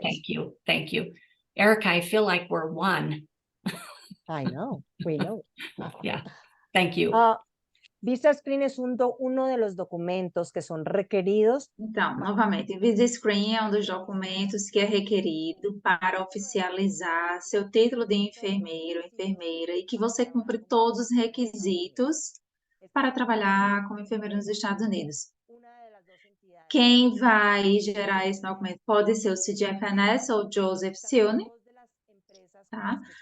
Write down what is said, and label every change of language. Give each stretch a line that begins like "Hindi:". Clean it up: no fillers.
English: Thank you. Erica, I feel like we're one. I know, we know. Yeah, thank you.
Spanish: Visa Screen es uno de los documentos que son requeridos.
Portuguese: Então, novamente, Visa Screen é um dos documentos que é requerido para oficializar seu título de enfermeiro, enfermeira, e que você cumpre todos os requisitos para trabalhar como enfermeiro nos Estados Unidos. Quem vai gerar esse documento pode ser o CGFNS ou Joseph Silney, tá?